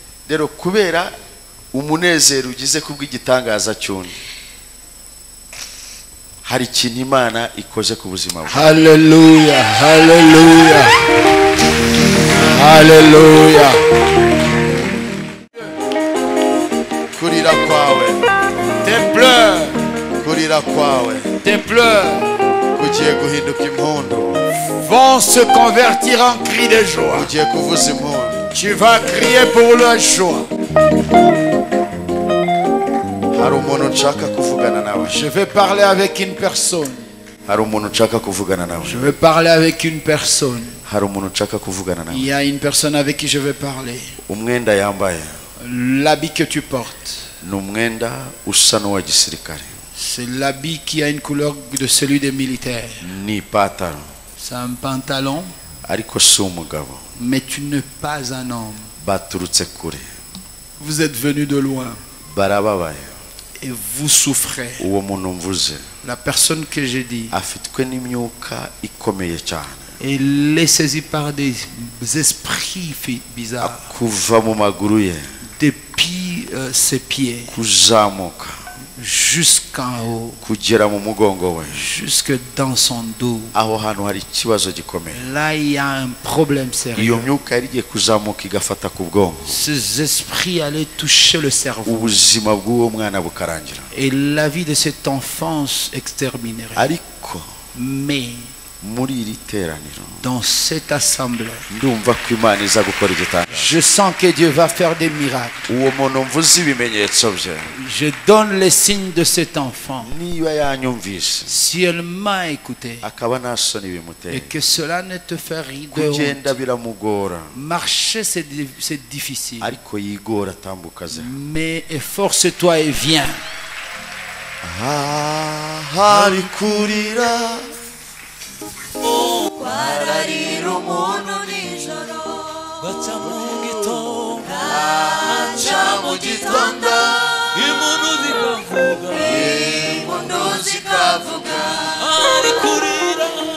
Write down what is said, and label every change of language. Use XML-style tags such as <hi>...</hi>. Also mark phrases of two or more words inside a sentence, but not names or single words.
<rw>Rero kubera umunezero ugize kubw'igitangaza cyone. Hari ikintu Imana ikoze ku buzima bwawe. Hallelujah, hallelujah. Hallelujah. Kurira kwawe.</rw> <fr>Tes pleurs.</fr> <rw>Kurira kwawe.</rw> <fr>Tes pleurs.</fr> <rw>Kugiye guhinduka impundu.</rw> <fr>Vont se convertir en cris de joie.</fr> <rw>Kugiye kuvuza impundu.</rw> <fr>Tu vas crier pour la joie.</fr> <rw>Hari umuntu nshaka kuvugana nawe.</rw> <fr>Je vais parler avec une personne.</fr> <rw>Hari umuntu nshaka kuvugana nawe.</rw> <fr>Je vais parler avec une personne.</fr> <rw>Hari umuntu nshaka kuvugana nawe.</rw> <fr>Il y a une personne avec qui je vais parler.</fr> <rw>Umwenda yambaye.</rw> <fr>L'habit que tu portes.</fr> <rw>Numwenda usa n'uwa gisirikare.</rw> <fr>C'est l'habit qui a une couleur de celui des militaires.</fr> <rw>Ni pataro.</rw> <fr>C'est un pantalon.</fr> <rw>Ariko si umugabo.</rw> <fr>Mais tu n'es pas un homme.</fr> <rw>Baturutse kure.</rw> <fr>Vous êtes venu de loin.</fr> <rw>Barababaye.</rw> <fr>Et vous souffrez.</fr> <rw>Uwo muntu mvuze.</rw> <fr>La personne que j'ai dit.</fr> <rw>Afitwe n'imyuka ikomeye cyane.</rw> <fr>Il est saisi par des esprits bizarres.</fr> <rw>Kuva mu maguru ye.</rw> <fr>Depuis ses pieds.</fr> <rw>Kuzamuka.</rw> <fr>Jusqu'en haut.</fr> <rw>Kugera mu mugongo we.</rw> <fr>Jusque dans son dos.</fr> <rw>Aho hantu hari ikibazo gikomeye.</rw> <fr>Là il y a un problème sérieux.</fr> <rw>Iyo myuka yarigiye kuzamuka igafata ku bwonko.</rw> <fr>Ces esprits allaient toucher le cerveau.</fr> <rw>Ubuzima bw'uwo mwana bukarangira.</rw> <fr>Et la vie de cet enfant exterminerait.</fr> <rw>Ariko.</rw> <fr>Mais</fr> <rw>muri iri teraniro.</rw> <fr>Dans cette assemblée.</fr> <rw>Ndumva ko Imana iza gukora igitangaza.</rw> <fr>Je sens que Dieu va faire des miracles.</fr> <rw>Uwo muntu mvuze ibimenyetso bye.</rw> <fr>Je donne les signes de cet enfant.</fr> <rw>Niba yanyumvise.</rw> <fr>Si elle m'a écouté.</fr> <rw>Akaba nta soni bimuteye.</rw> <fr>Et que cela ne te fait rire de</fr> <rw>kugenda</rw> <fr>honte.</fr> <rw>biramugora.</rw> <fr>Marcher c'est difficile.</fr> <rw>Ariko yigora atambukaze.</rw> <fr>Mais efforce-toi et viens.</fr> <rw>Hari kurira. Kwararira umuntu nijoro gaca mu gitondo impundu zikavuga ari kurira</rw>